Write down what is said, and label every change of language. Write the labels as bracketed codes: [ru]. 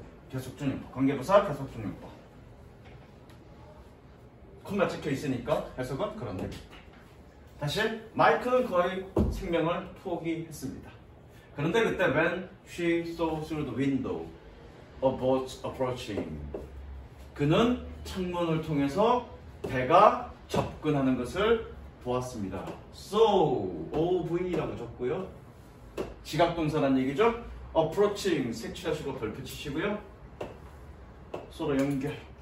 [ko] 계속적용법, 관계부사 계속적용법. 콤마 찍혀 있으니까 해석은 그런데 그때. 다시 마이크는 거의 생명을 포기했습니다. 그런데 그때 [en] when she saw through the window a boat approaching. [ko] 그는 창문을 통해서 배가 접근하는 것을 보았습니다. So, OV라고 적고요. 지각동사란 얘기죠. Approaching 색칠하시고 별표 치시고요. 서로 연결.